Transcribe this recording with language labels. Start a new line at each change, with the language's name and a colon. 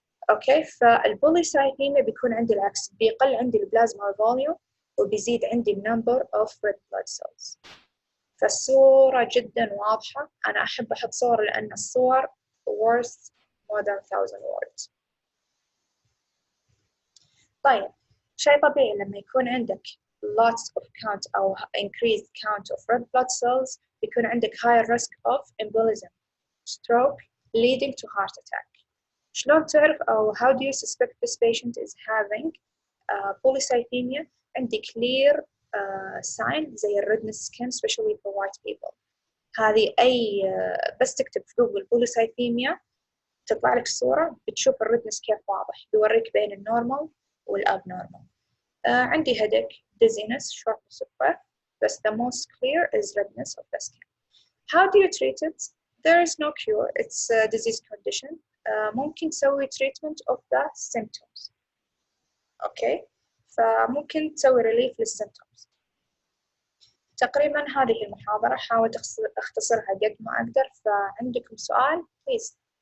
Arabic: اوكي، فالبوليسايثيميا بيكون عندي العكس، بيقل عندي البلازما فوليوم وبيزيد عندي النمبر
English: of red blood cells.
Arabic: فالصورة جدا واضحة، أنا أحب أحط صور لأن الصور
English: worth more than 1000 words.
Arabic: طيب، شيء طبيعي لما يكون عندك
English: lots of count أو increased count of red blood cells
Arabic: بيكون عندك
English: higher risk of embolism, stroke, leading to heart attack.
Arabic: شلون تعرف أو
English: how do you suspect this patient is having polycythemia؟
Arabic: عندي
English: clear sign
Arabic: زي
English: redness skin especially for white people.
Arabic: هذه أي بس تكتب في جوجل polycythemia تطلع لك صورة بتشوف الردنس كيف واضح، بيوريك بين النورمال والابنورمال. عندي
English: headache, dizziness, shortness of breath, but the most clear is redness of the skin. How do you treat it? There is no cure. It's a disease condition.
Arabic: ممكن تسوي
English: treatment of the symptoms. Okay.
Arabic: فممكن تسوي relief للsymptoms. تقريبا هذه المحاضرة حاولت أختصرها قد ما أقدر. فعندكم سؤال please.